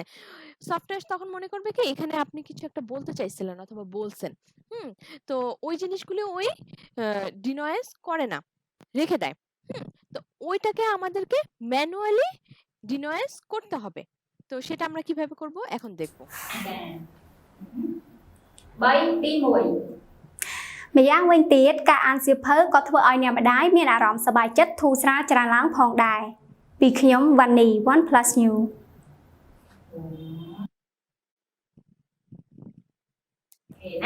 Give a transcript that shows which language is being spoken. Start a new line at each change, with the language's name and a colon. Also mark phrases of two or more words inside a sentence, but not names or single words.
Bangla: সফটওয়্যার তখন মনে করবে কি এখানে আপনি কিছু একটা বলতে চাইছিলেন অথবা বলছেন, তো ওই জিনিসগুলি ওই ডিনয়েজ করে না, রেখে দেয়। তো ওইটাকে আমাদেরকে ম্যানুয়ালি ডিনয়েজ করতে হবে। তো সেটা আমরা কিভাবে করব এখন দেখব। Bay Tí Mùi
Khmer: ម្យ៉ាងវិញទៀតការអានសៀវភៅក៏ធ្វើឲ្យអ្នកម្ដាយមានអារម្មណ៍សប្បាយចិត្តធូរស្រាលច្រើនឡើងផងដែរពីខ្ញុំវ៉ានី OnePlus New Thì nè,